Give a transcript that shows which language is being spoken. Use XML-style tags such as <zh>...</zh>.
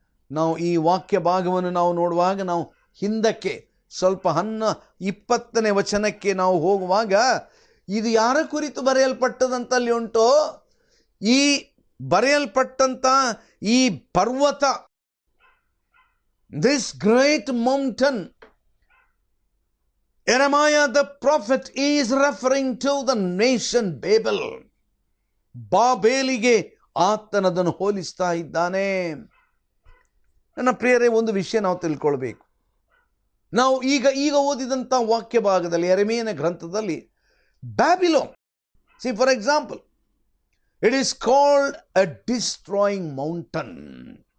<kn>ನಾವು ಈ ವಾಕ್ಯ ಭಾಗವನ್ನು ನಾವು ನೋಡುವಾಗ ನಾವು ಹಿಂದಕ್ಕೆ ಸ್ವಲ್ಪ 20ನೇ ವಚನಕ್ಕೆ ನಾವು ಹೋಗುವಾಗ ಇದು ಯಾರ ಕುರಿತು ಬರೆಯಲ್ಪಟ್ಟದಂತಲ್ಲಿ ಉಂಟೋ? ಈ ಬರೆಯಲ್ಪಟ್ಟಂತ ಈ ಪರ್ವತ,</kn> <en>this great mountain, Jeremiah the prophet is referring to the nation Babel.</en> <kn>ಬಾಬೇಲಿಗೆ ಆತನದನ್ನು ಹೋಲಿಸ್ತಾ ಇದ್ದಾನೆ. ನನ್ನ ಪ್ರಿಯರೇ, ಒಂದು ವಿಷಯ ನಾವು ತಿಳ್ಕೊಳ್ಬೇಕು. ನಾವು ಈಗ ಓದಿದಂಥ ವಾಕ್ಯ ಭಾಗದಲ್ಲಿ ಯೆರೆಮೀಯನ ಗ್ರಂಥದಲ್ಲಿ Babylon,</kn> <en>see for example, it is called a destroying mountain.</en>